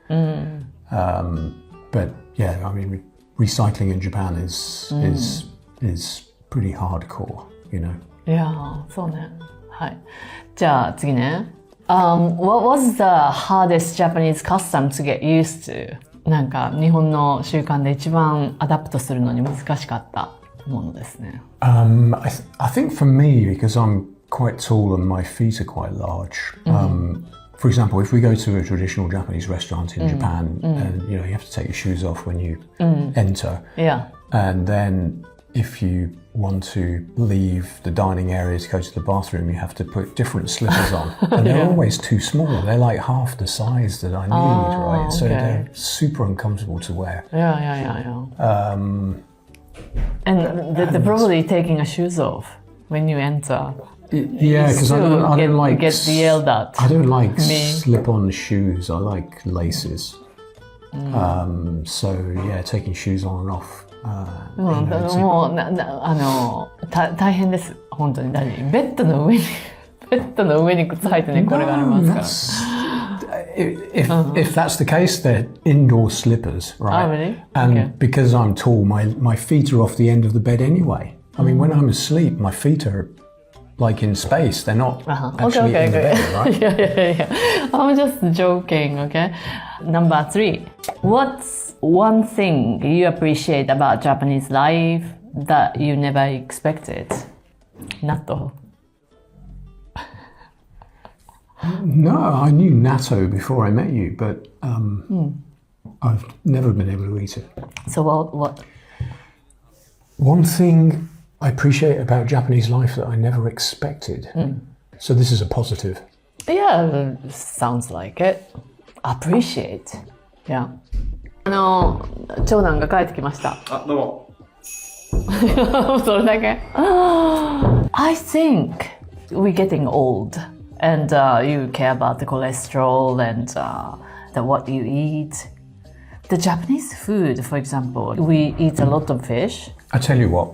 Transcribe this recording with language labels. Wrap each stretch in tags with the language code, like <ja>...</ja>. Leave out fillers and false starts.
<en>But yeah, I mean, recycling in Japan is pretty hardcore, you know. Yeah,</en> <ja>そうね。はい。じゃあ次ね。</ja> <en>What was the hardest Japanese custom to get used to?</en> <ja>なんか日本の習慣で一番アダプトするのに難しかったものですね。</ja> <en>I think for me, because I'm quite tall and my feet are quite large. For example, if we go to a traditional Japanese restaurant in Japan, and you know you have to take your shoes off when you enter, Yeah. and then if you want to leave the dining area to go to the bathroom, you have to put different slippers on, and they're always too small. They're like half the size that I need, right? So they're super uncomfortable to wear. Yeah. And they're probably taking your shoes off when you enter. Yeah, because I don't like get yelled at. I don't like slip-on shoes. I like laces. So yeah, taking shoes on and off.</en> <ja>もう大変です。本当にベッドの上に靴履いて寝転がりますから。</ja> <en>If that's the case, they're indoor slippers, right? Oh, really? And Okay. because I'm tall, my feet are off the end of the bed anyway. I mean, when I'm asleep, my feet are like in space. They're not actually in the bed, right? Yeah. I'm just joking, okay? Number 3. What's one thing you appreciate about Japanese life that you never expected?</en> <ja>納豆</ja> <en>No, I knew natto before I met you, but I've never been able to eat it. So what? One thing I appreciate about Japanese life that I never expected. So this is a positive. Yeah, sounds like it. Appreciate. Yeah.</en> <ja>長男が帰ってきました。あ、どうも。それだけ</ja> <en>I think we're getting old and you care about the cholesterol and what you eat. The Japanese food, for example, we eat a lot of fish. I tell you what,</en>